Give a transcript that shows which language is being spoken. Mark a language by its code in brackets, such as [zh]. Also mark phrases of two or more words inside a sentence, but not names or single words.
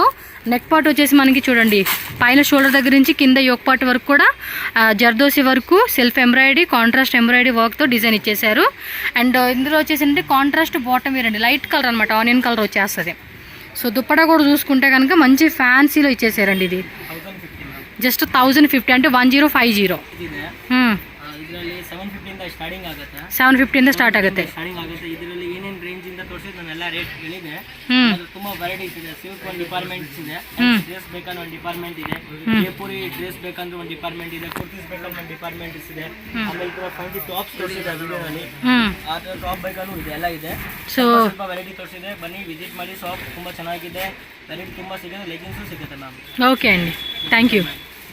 [en] neck part [te] వచ్చేసి మనకి చూడండి, పైన షోల్డర్ దగ్గర నుంచి కింద [en] yoke part [te] వరకు కూడా జర్దోసి వరకు [en] self embroidery, contrast embroidery worktho [te] డిజైన్ ఇచ్చేసారు. అండ్ ఇందులో వచ్చేసి అంటే [en] contrast bottom wear [te] అండి, [en] light color [te] అనమాట, [en] onion color [te] వచ్చేస్తుంది. సో దుప్పటా కూడా చూసుకుంటే కనుక మంచి ఫ్యాన్సీలో ఇచ్చేసారండి. ఇది జస్ట్ 1050 అంటే 1050. [kn] ಇದರಲ್ಲಿ 750 ಸ್ಟಾರ್ಟಿಂಗ್ ಆಗುತ್ತೆ. 750 ಸ್ಟಾರ್ಟ್ ಆಗುತ್ತೆ. ಸ್ಟಾರ್ಟಿಂಗ್ ಆಗುತ್ತೆ. ಇದರಲ್ಲಿ ಏನೇನು ರೇಂಜ್ ಇಂದ ತೋರಿಸಿದ್ದು ನಾನೆಲ್ಲ ರೇಟ್ ಹೇಳಿದೆ. ಅದು ತುಂಬಾ ವೆರೈಟೀಸ್ ಇದೆ. ಸಿಲ್ಕ್ ಒಂದು ಡಿಪಾರ್ಟ್ಮೆಂಟ್ಸ್ ಇದೆ, ಡ್ರೆಸ್ ಬೇಕಂದ್ರೆ ಒಂದು ಡಿಪಾರ್ಟ್ಮೆಂಟ್ ಇದೆ, ಜೈಪುರಿ ಡ್ರೆಸ್ ಬೇಕಂದ್ರೆ ಒಂದು ಡಿಪಾರ್ಟ್ಮೆಂಟ್ ಇದೆ, ಕುರ್ತೀಸ್ ಬೇಕಂದ್ರೆ ಒಂದು ಡಿಪಾರ್ಟ್ಮೆಂಟ್ಸ್ ಇದೆ. ಆಮೇಲೆ ಕೂಡ [en] fancy tops [kn] ತೋರಿಸಿದೆ ವಿಡಿಯೋನಲ್ಲಿ. ಆ ಥರ ಟಾಪ್ ಬೇಕಂದ್ರೂ ಇದೆ, ಎಲ್ಲ ಇದೆ. ಸೊ ಸ್ವಲ್ಪ ವೆರೈಟಿ ತೋರಿಸಿದೆ, ಬನ್ನಿ ವಿಸಿಟ್ ಮಾಡಿ. ಶಾಪ್ ತುಂಬಾ ಚೆನ್ನಾಗಿದೆ, ವೆರೈಟಿ ತುಂಬಾ ಸಿಗುತ್ತೆ, ಲೆಗಿನ್ಸು ಸಿಗುತ್ತೆ ಮ್ಯಾಮ್. [te] ಓಕೆ ಅಂడి, [en] thank you.